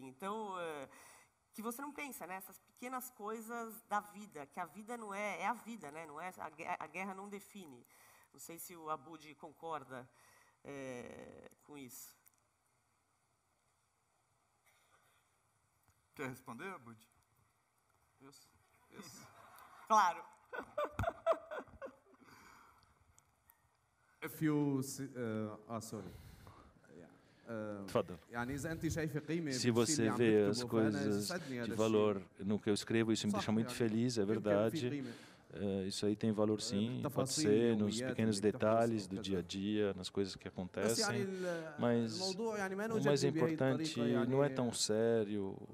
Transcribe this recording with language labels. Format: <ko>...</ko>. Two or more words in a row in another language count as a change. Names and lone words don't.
<pt>Então, que você não pensa, né? Essas pequenas coisas da vida, que a vida não é a vida, né? Não é, a guerra não define. Não sei se o Abud concorda com isso. Quer responder, Abud? Yes. Claro.</pt> <en>If you sorry.</en> <ar>Tfadal. يعني إذا أنت شايفة قيمة</ar> <pt>Se você vê as coisas de valor no que eu escrevo, isso me deixa muito feliz, é verdade. Isso aí tem valor sim, pode ser nos pequenos detalhes do dia a dia, nas coisas que acontecem, mas o mais importante não é tão sério.</pt>